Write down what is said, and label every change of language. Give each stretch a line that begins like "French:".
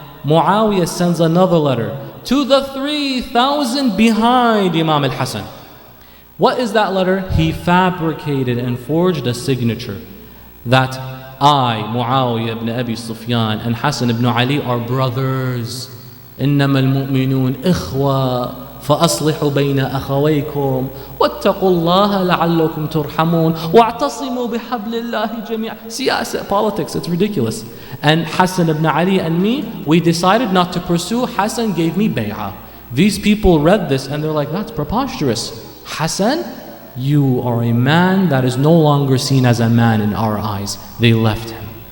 English: Muawiyah sends another letter to the 3,000 behind Imam al-Hassan. What is that letter? He fabricated and forged a signature that I, Muawiyah ibn Abi Sufyan, and Hassan ibn Ali are brothers.
Arabic: إنما المؤمنون إخوة فأصلحوا بين أخويكم واتقوا الله لعلكم ترحمون واعتصموا بحبل الله جميعا.
English: Siyasa, politics, it's ridiculous. And Hassan ibn Ali and me, we decided not to pursue. Hassan gave me bay'ah. These people read this and they're like, that's preposterous. Hassan, you are a man that is no longer seen as a man in our eyes. They left him.